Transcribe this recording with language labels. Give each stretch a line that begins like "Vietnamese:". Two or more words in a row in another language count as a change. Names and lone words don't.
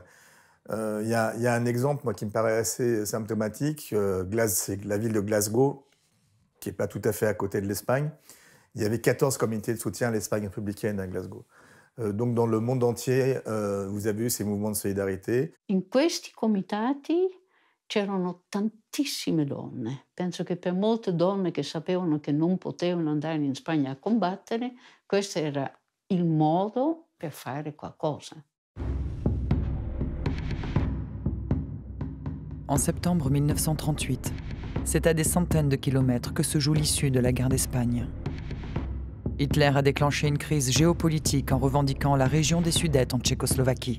French: Il y a un exemple moi, qui me paraît assez symptomatique. C'est la ville de Glasgow, qui n'est pas tout à fait à côté de l'Espagne. Il y avait 14 comités de soutien à l'Espagne républicaine à Glasgow. Donc dans le monde entier, vous avez eu ces mouvements de solidarité.
Italian: In questi comitati c'erano tantissime donne. Penso che per molte donne che sapevano che non potevano andare in Spagna a combattere, questo era il modo per fare qualcosa.
French: En septembre 1938, c'est à des centaines de kilomètres que se joue l'issue de la guerre d'Espagne. Hitler a déclenché une crise géopolitique en revendiquant la région des Sudètes en Tchécoslovaquie.